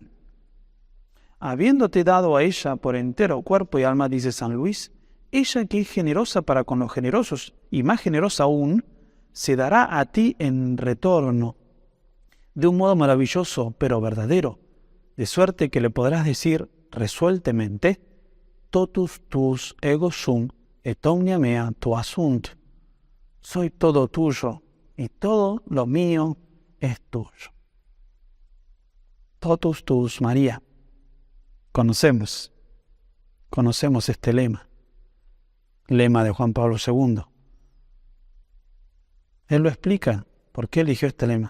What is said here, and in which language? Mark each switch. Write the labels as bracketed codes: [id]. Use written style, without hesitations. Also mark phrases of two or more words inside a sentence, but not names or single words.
[es] Habiéndote dado a ella por entero cuerpo y alma, dice San Luis, ella que es generosa para con los generosos y más generosa aún, se dará a ti en retorno, de un modo maravilloso pero verdadero, de suerte que le podrás decir resueltamente, [la] totus tus ego sum et omnia mea tua sunt. [es] Soy todo tuyo y todo lo mío es tuyo. [la] Totus tus, María. [es] Conocemos este lema de Juan Pablo II. Él lo explica, ¿por qué eligió este lema?